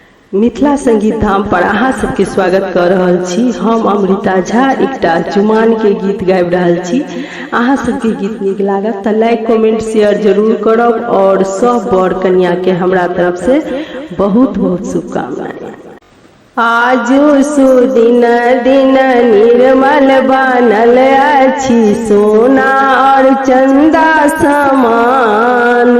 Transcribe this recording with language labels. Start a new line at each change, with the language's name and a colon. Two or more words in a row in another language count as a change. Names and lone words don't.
Maithili: मिथिला संगीत धाम पर अहाँ सबके स्वागत कर रहल छी। हम अमृता झा एकटा चुमान के गीत गाबि रहल छी। अहाँ सबके गीत नीक लागत तऽ लाइक कमेंट शेयर जरूर करब और सब बर कन्या के हमरा तरफ से बहुत बहुत शुभकामनाएं। आजो सुदिन दिन निर्मल बनल अछि सोना और चंदा समान।